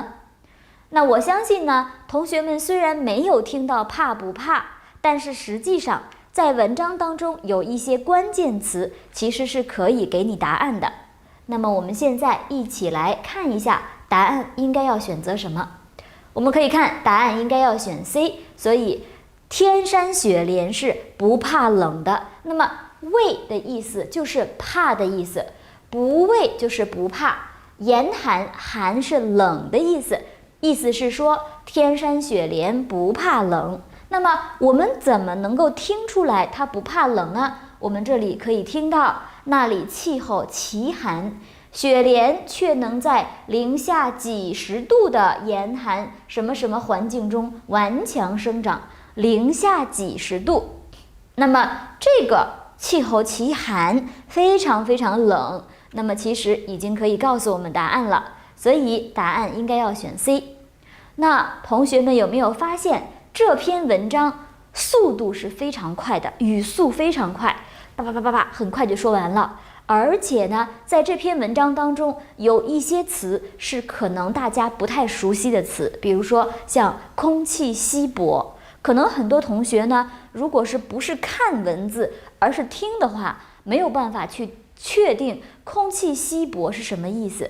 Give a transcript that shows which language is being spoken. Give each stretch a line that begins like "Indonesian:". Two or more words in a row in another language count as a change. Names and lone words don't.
Chinese: 那我相信呢，同學們雖然沒有聽到怕不怕，但是實際上在文章當中有一些關鍵詞其實是可以給你答案的。那麼我們現在一起來看一下答案應該要選擇什麼。我們可以看答案應該要選 C，所以天山雪蓮是不怕冷的。那麼畏的意思就是怕的意思，不畏就是不怕，嚴寒，寒是冷的意思，意思是說天山雪蓮不怕冷。那麼我們怎麼能夠聽出來它不怕冷呢？我們這裡可以聽到那裡氣候奇寒，雪蓮卻能在零下幾十度的嚴寒什麼什麼環境中頑強生長。零下幾十度，那麼這個氣候奇寒，非常非常冷，那麼其實已經可以告訴我們答案了，所以答案應該要選 C。那同學們有沒有發現這篇文章速度是非常快的，語速非常快，叭叭叭叭叭，很快就說完了。而且呢，在這篇文章當中有一些詞是可能大家不太熟悉的詞，比如說像空氣稀薄，可能很多同學呢，如果是不是看文字而是听的話，沒有辦法去確定空氣稀薄是什麼意思。